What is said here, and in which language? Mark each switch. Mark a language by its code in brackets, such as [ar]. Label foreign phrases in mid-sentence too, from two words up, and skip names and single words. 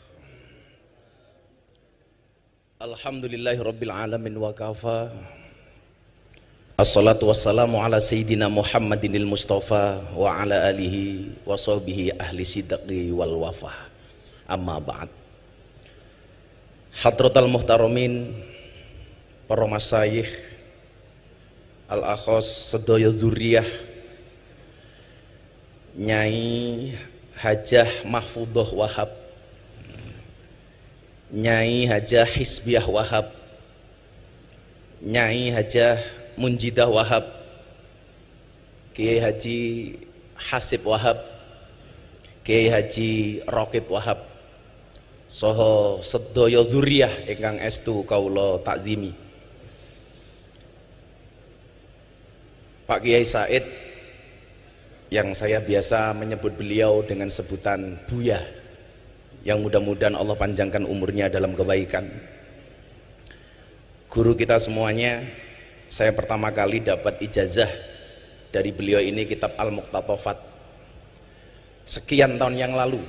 [ar] الحمد لله رب العالمين وكفى. والصلاة والسلام على سيدنا محمد المصطفى وعلى آله وصحبه أهل الصدق والوفاء. أما بعد. حضرات المحترمين, [jv] para masyayikh, al-akhos sedaya dzurriyah, Nyai Hajah Mahfudoh Wahab, Nyai Hajah Hisbiah Wahab, Nyai Hajah Munjidah Wahab, Kiai Haji Hasib Wahab, Kiai Haji Rokib Wahab, soho sedaya dzurriyyah ingkang estu kawula takzimi. [id] Pak Kiai Said, yang saya biasa menyebut beliau dengan sebutan Buya, yang mudah-mudahan Allah panjangkan umurnya dalam kebaikan. Guru kita semuanya, saya pertama kali dapat ijazah dari beliau ini kitab Al-Muqtatafat sekian tahun yang lalu.